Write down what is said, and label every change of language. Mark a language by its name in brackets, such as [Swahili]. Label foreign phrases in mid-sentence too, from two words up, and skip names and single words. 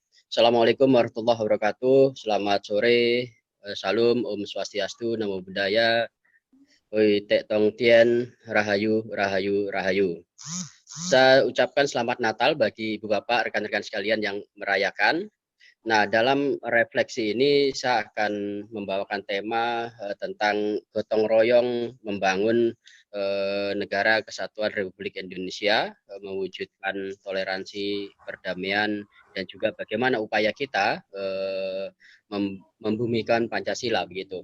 [Arabic] السلام عليكم ورحمة الله وبركاته. [Indonesian] Selamat sore, salam, [Balinese] Om Swastiastu, [Pali] Namo Buddhaya, Oi Tek Tong Tien, [Javanese] Rahayu, Rahayu, Rahayu. [Indonesian] Saya ucapkan selamat Natal bagi Ibu Bapak, rekan-rekan sekalian yang merayakan. Nah, dalam refleksi ini saya akan membawakan tema tentang gotong royong membangun negara kesatuan Republik Indonesia, mewujudkan toleransi, perdamaian, dan juga bagaimana upaya kita membumikan Pancasila begitu.